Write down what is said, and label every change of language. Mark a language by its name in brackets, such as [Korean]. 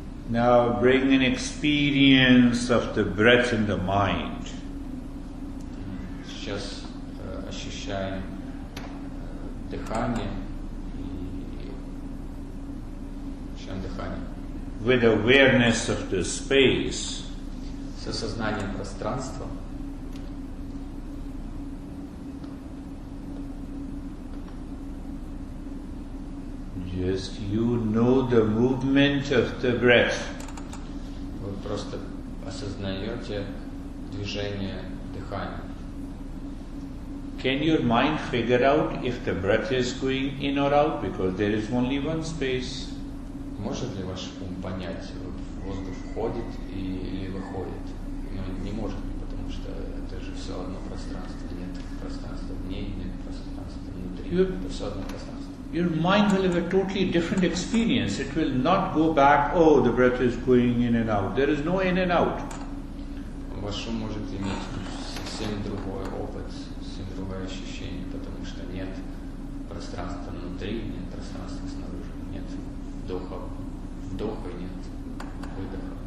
[English] Now bring an experience of the breath in the mind. [Russian] Сейчас ощущаем дыхание и ощущаем дыхание. [English] With awareness of the space. [Russian] С осознанием пространства. [English] Just you know the movement of the breath. [Russian] Вы просто осознаете движение дыхания. [English] Can your mind figure out if the breath is going in or out because there is only one space? [Russian] Может ли ваш ум понять, воздух входит или выходит? Но не может, потому потому что это же все одно пространство. Нет пространства вне, нет пространства внутри. Это все одно пространство. [English] Your mind will have a totally different experience. It will not go back, oh, the breath is going in and out. There is no in and out. [Russian] Ваш ум может иметь совсем другой опыт, совсем другое ощущение, потому что нет пространства внутри, нет пространства снаружи, нет вдоха и нет выдоха.